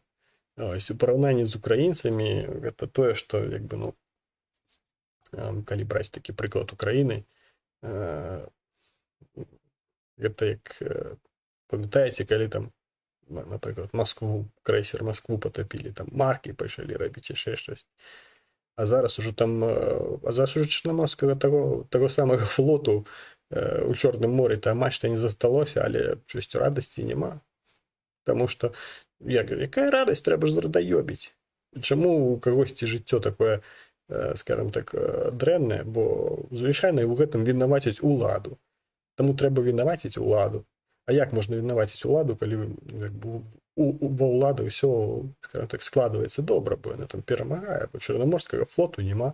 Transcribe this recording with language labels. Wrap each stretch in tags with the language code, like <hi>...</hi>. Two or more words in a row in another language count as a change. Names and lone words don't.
<be>У параўнанні з украінцамі гэта тое, што як бы, ну, калі браць такі прыклад Украіны, гэта як, памятаеце, калі там, напрыклад, крэйсер Маскву патапілі, там маркі пачалі рабіць яшчэ штось. А зараз ужо чарнаморскага таго самага флоту у Чорным морі та мачта не засталося, але чогось радасці няма. Таму што якая радасць, трэба ж зрадаёбіць. Чаму у кагосьці жыццё такое,</be> <ru>скажем так,</ru> <be>дрэннае, бо звычайна у гэтым вінаваціць уладу. Таму трэба вінаваціць уладу. А як можна вінаваціць уладу, калі ва ўлады ўсё,</be> <ru>скажем так,</ru> <be>складваецца добра, бо яна там перамагае, бо чарнаморскага флоту няма.</be>